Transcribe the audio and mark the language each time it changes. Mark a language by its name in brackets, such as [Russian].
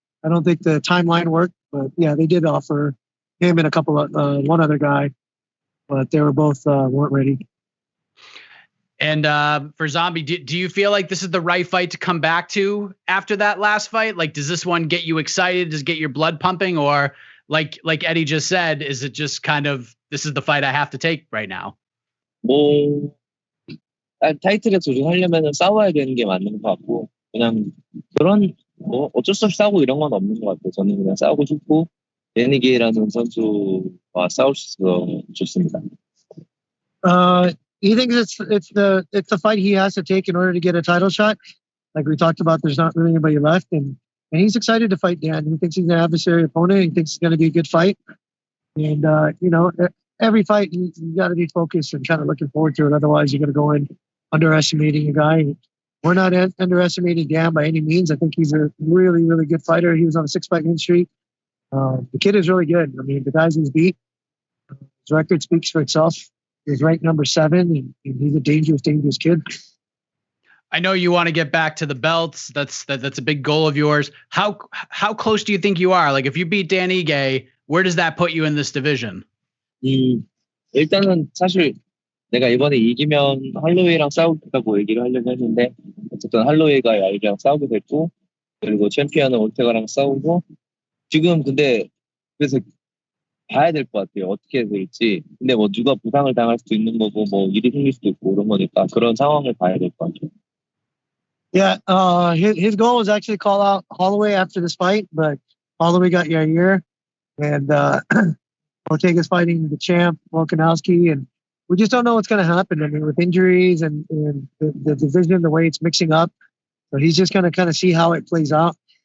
[English] I don't think the timeline worked, but yeah, they did offer him and a couple of one other guy, but they were both weren't ready. And for Zombie, do you feel like this is the right fight to come back to after that last fight? Like, does this one get you excited? Does it get your blood pumping? Or like Eddie just said, is it just kind of, this is the fight I have to take right now? [Korean] 뭐 타이틀에 도전하려면 싸워야 되는 게 맞는 것 같고, 그냥 그런 뭐 어쩔 수 없이 싸우고 이런 건 없는 것 같아요. 저는 그냥 싸우고 싶고 데니게이라는 선수와 싸울 수 있어서 좋습니다. [English] He thinks it's the fight he has to take in order to get a title shot. Like we talked about, there's not really anybody left, and he's excited to fight Dan. He thinks he's an adversary opponent. He thinks it's going to be a good fight, and you know, every fight you got to be focused and kind of looking forward to it. Otherwise, you're going to go in underestimating a guy. We're not underestimating Dan by any means. I think he's a really, really good fighter. He was on a 6-fight win streak. The kid is really good. I mean, the guys he's beat, his record speaks for itself. He's ranked number 7, and he's a dangerous, dangerous kid. I know you want to get back to the belts. That's a big goal of yours. How close do you think you are? Like, if you beat Dan Ige, where does that put you in this division? [Korean] 일단은 사실 내가 이번에 이기면 할로웨이랑 싸우겠다고 얘기를 하려고 했는데 어쨌든 할로웨이가 야이랑 싸우게 됐고, 그리고 챔피언은 올테가랑 싸우고, 지금 근데 그래서 봐야 될 것 같아요. 어떻게 될지. 근데 뭐 누가 부상을 당할 수도 있는 거고 뭐 일이 생길 수도 있고 그런 거니까 그런 상황을 봐야 될 것 같아요. [English] Yeah, his goal was actually call out Holloway after this fight, but Holloway got Yair, and Ortega's fighting the champ Volkanovski, and we just don't know what's going to happen. I mean, with injuries and the division, the way it's mixing up, so he's just going to kind of see how it plays out.